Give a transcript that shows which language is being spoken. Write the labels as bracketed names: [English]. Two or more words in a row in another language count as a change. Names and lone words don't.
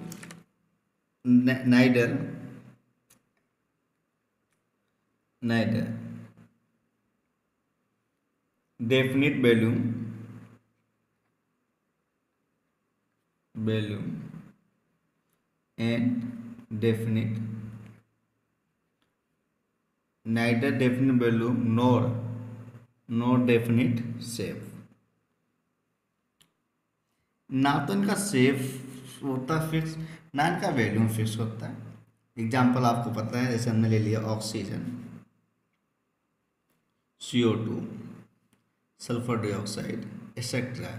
[English] neither neither definite volume and definite neither definite value nor definite shape। [Hindi] ना तो इनका शेप होता फिक्स, ना इनका वैल्यू फिक्स होता है। एग्जाम्पल आपको पता है, जैसे हमने ले लिया ऑक्सीजन, CO2, [English] sulfur dioxide [Hindi] एक्सेट्रा।